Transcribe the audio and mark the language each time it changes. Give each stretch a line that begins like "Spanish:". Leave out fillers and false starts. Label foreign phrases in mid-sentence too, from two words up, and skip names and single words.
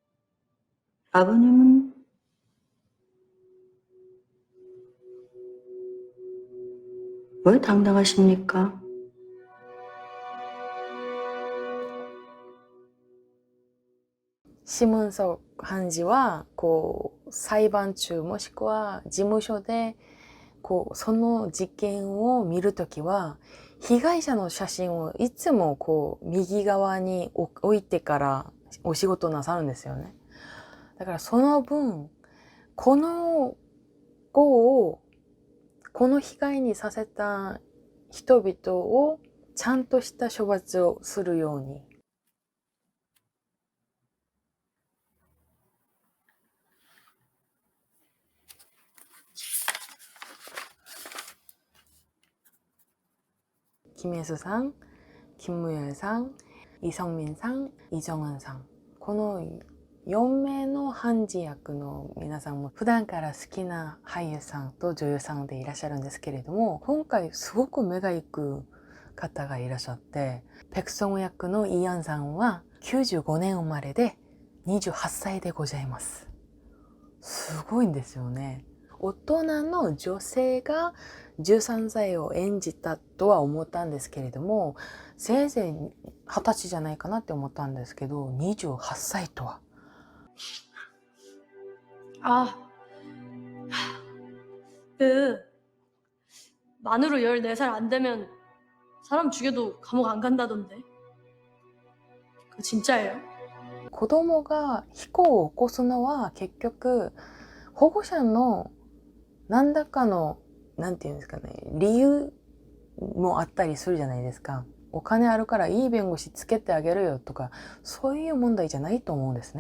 Korean: 아버님은 왜 당당하십니까?
Japanese: 시문석 判事はこう裁判中もしくは事務所でこうその事件を見るときは被害者の写真をいつもこう右側に置いてからお仕事なさるんですよね。だからその分この子をこの被害にさせた人々をちゃんとした処罰をするように。김혜수상、김무열상、イ・ソンミンさん、イ・ジョンウンさん。この4名の判事役の皆さんも普段から好きな俳優さんと女優さんでいらっしゃるんですけれども、今回すごく目が行く方がいらっしゃって、ペクソン役のイ・ヨンさんは95年生まれで28歳でございます。すごいんですよね。大人の女性が13歳を演じたとは思ったんですけれども、せいぜい20歳じゃないかなって思ったんですけど、28歳とは。
Korean: 아, 만으로 14살 안 되면 사람 죽여도 감옥 안 간다던데. 그거 진짜예요?
Japanese: 子供が非行を起こすのは結局保護者の何らかのなんていうんですかね、理由もあったりするじゃないですか。お金あるからいい弁護士つけてあげるよとか、そういう問題じゃないと思うんですね。